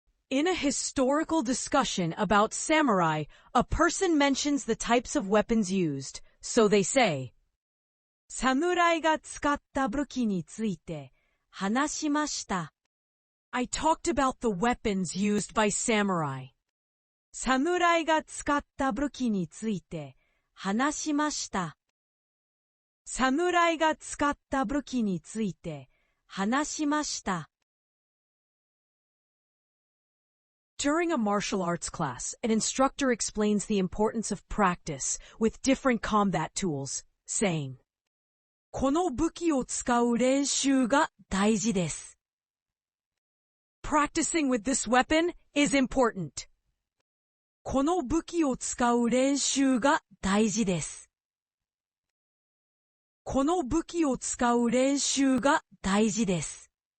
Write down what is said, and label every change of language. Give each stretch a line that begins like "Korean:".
English: In a historical discussion about samurai, a person mentions the types of weapons used, so they say,
Japanese: 侍が使った武器について話しました.
English: I talked about the weapons used by samurai.
Japanese: 侍が使った武器について話しました. 侍が使った武器について話しました.
English: During a martial arts class, an instructor explains the importance of practice with different combat tools, saying,
Japanese: この武器を使う練習が大事です.
English: Practicing with this weapon is important.
Japanese: この武器を使う練習が大事です. この武器を使う練習が大事です.